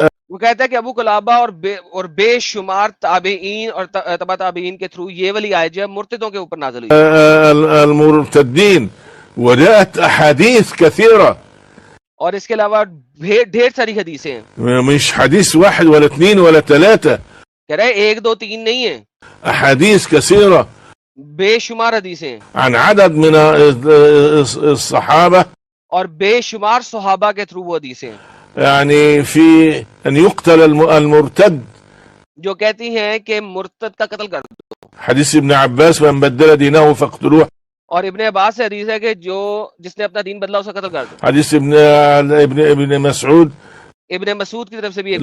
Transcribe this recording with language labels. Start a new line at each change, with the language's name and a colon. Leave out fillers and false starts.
Urdu: وہ کہتا ہے کہ ابو قلابہ اور بے شمار تابعین اور تبع تابعین کے تھرو یہ والی آیت جو ہے مرتدوں کے اوپر نازل ہوئی.
Arabic: المرتدين, وجاءت أحاديث كثيرة,
Urdu: اور اس کے علاوہ ڈھیر ساری حدیثیں ہیں.
Arabic: مش حديث واحد ولا اثنين ولا ثلاثة,
Urdu: کہہ رہے ہیں 1 2 3 نہیں ہیں,
Arabic: أحاديث كثيرة
Urdu: بے شمار حدیثیں ہیں,
Arabic: عن عدد من الصحابة,
Urdu: اور بے شمار صحابہ کے تھرو وہ حدیثیں ہیں
Arabic: يعني في أن يقتل المرتد.
Urdu: جو کہتی ہیں کہ مرتد کا قتل کر دو.
Arabic: حديث ابن عباس من بدل دينه فاقتلوه,
Urdu: اور ابن عباس سے حدیث ہے کہ جس نے اپنا دین بدلا اسے قتل کر دو.
Arabic: حديث ابن مسعود
Urdu: ابن مسعود کی طرف سے بھی ایک